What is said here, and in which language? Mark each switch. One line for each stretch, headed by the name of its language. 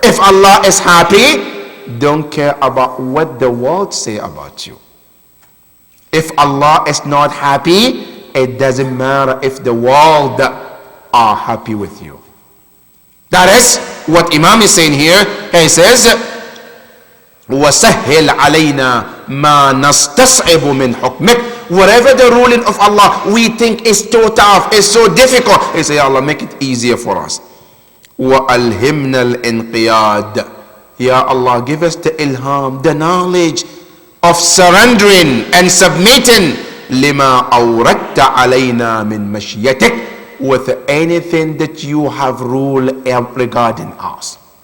English: If Allah is happy, don't care about what the world say about you. If Allah is not happy, it doesn't matter if the world are happy with you. That is what Imam is saying here. He says,
Arabic: وَسَهِّلْ عَلَيْنَا مَا نَسْتَصْعِبُ مِنْ حُكْمِكَ.
English: Whatever the ruling of Allah we think is so tough, is so difficult, he says, Ya Allah, make it easier for us.
Arabic: وَأَلْهِمْنَا الْإِنْقِيَادِ.
English: Ya Allah, give us the ilham, the knowledge of surrendering and submitting
Arabic: لِمَا أَوْرَدْتَ عَلَيْنَا مِنْ مَشْيَتِكَ,
English: with anything that you have ruled regarding us.